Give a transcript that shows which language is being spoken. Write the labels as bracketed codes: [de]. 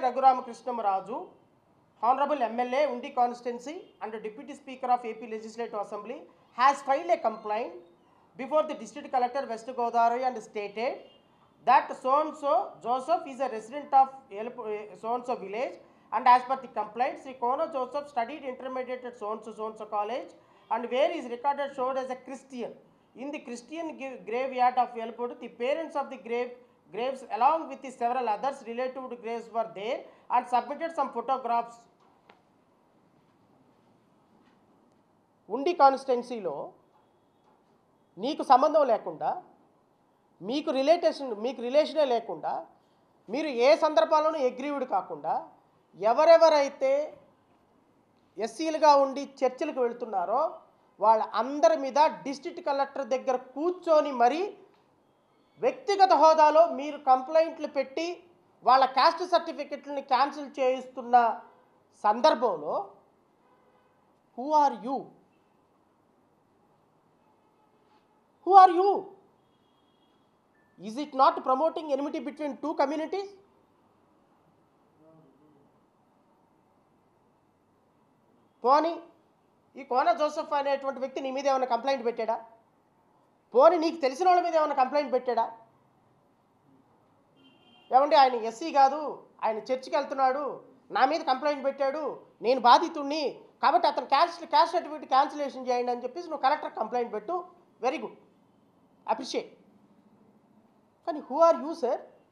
[en] Raghuramakrishnamraju, Honorable MLA Undi constituency and Deputy Speaker of AP Legislative Assembly, has filed a complaint before the District Collector West Godavari and stated that so-and-so Joseph is a resident of so-and-so village, and as per the complaint, Sri Kona Joseph studied intermediate at so-and-so college, and where is recorded showed as a Christian. In the Christian graveyard of Yelpur, the parents of the graves along with the several others related to graves were there and submitted some photographs. [te] Undi కాన్స్టిట్యున్సీలో నీకు సంబంధం లేకుండా, మీకు రిలేషనే లేకుండా, మీరు ఏ సందర్భాల్లోనూ aggrieved కాకుండా ఎవరెవరైతే ఎస్సీలుగా ఉండి చర్చిలకు వెళ్తున్నారో వాళ్ళ అందరి మీద డిస్ట్రిక్ట్ కలెక్టర్ దగ్గర కూర్చొని మరి వ్యక్తిగత హోదాలో మీరు కంప్లైంట్లు పెట్టి వాళ్ళ క్యాస్ట్ సర్టిఫికెట్లని క్యాన్సిల్ చేయిస్తున్న సందర్భంలో [en] Who are you? Who are you? Is it not promoting enmity between two communities? [te] పోనీ ఈ కోన జోసెఫ్ అనేటువంటి వ్యక్తి నీ మీద ఏమైనా కంప్లైంట్ పెట్టాడా? పోనీ నీకు తెలిసిన వాళ్ళ మీద ఏమైనా కంప్లైంట్ పెట్టాడా? ఏమంటే ఆయన ఎస్సీ కాదు, ఆయన చర్చికి వెళ్తున్నాడు, నా మీద కంప్లైంట్ పెట్టాడు, నేను బాధితుడిని కాబట్టి అతను క్యాస్ట్ సర్టిఫికేట్ క్యాన్సిలేషన్ చేయండి అని చెప్పేసి నువ్వు కలెక్టర్ కంప్లైంట్ పెట్టు, వెరీ గుడ్. అప్రిషియేట్. కానీ [en] who are you [te] సార్?